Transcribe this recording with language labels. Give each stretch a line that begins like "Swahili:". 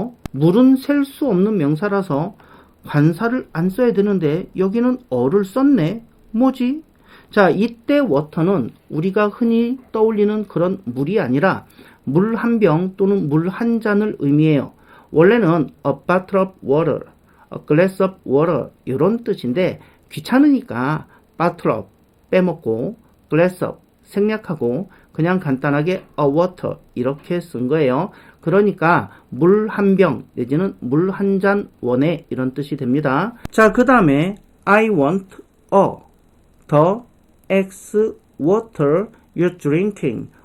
Korean: 물은 셀 수 없는 명사라서 관사를 안 써야 되는데 여기는 어를 썼네. 뭐지? 자, 이때 water는 우리가 흔히 떠올리는 그런 물이 아니라 물 한 병 또는 물 한 잔을 의미해요. 원래는
English: a bottle of water,
Korean: a glass of water, 이런 뜻인데 귀찮으니까 bottle of 빼먹고 glass of 생략하고 그냥 간단하게
English: a water
Korean: 이렇게 쓴 거예요. 그러니까 물 한 병 내지는 물 한 잔 원해, 이런 뜻이 됩니다.
English: 자,
Korean: 그 다음에
English: I want the X water you're drinking.